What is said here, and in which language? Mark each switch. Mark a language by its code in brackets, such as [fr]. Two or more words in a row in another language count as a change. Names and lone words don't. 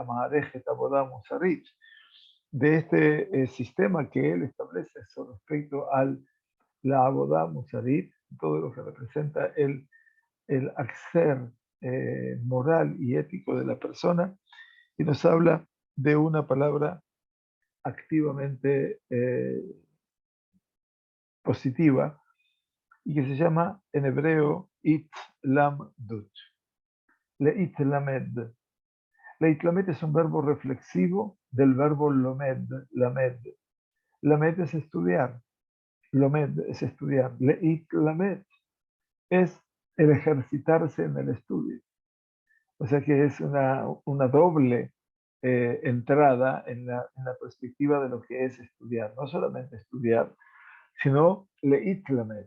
[he] מערכת עבודה מוסרית, [es] de este sistema que él establece con respecto a la [he] עבודה מוסרית, [es] todo lo que representa el hacer moral y ético de la persona, y nos habla de una palabra activamente positiva y que se llama en hebreo itlamdut. Leitlamed. Leitlamed es un verbo reflexivo del verbo lomed, lamed. Lamed es estudiar, lomed es estudiar. Leitlamed es el ejercitarse en el estudio. O sea que es una doble entrada en la perspectiva de lo que es estudiar. No solamente estudiar, sino leitlamet.